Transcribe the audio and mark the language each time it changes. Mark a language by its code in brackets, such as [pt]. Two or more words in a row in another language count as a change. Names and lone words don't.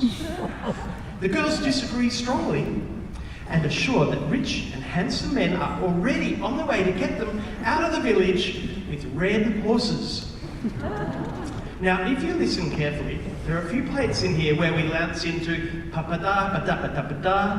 [en] The girls disagree strongly and are sure that rich and handsome men are already on the way to get them out of the village with red horses. Now, if you listen carefully, there are a few plates in here where we bounce into pa-pa-da, pa-da-pa-da-pa-da.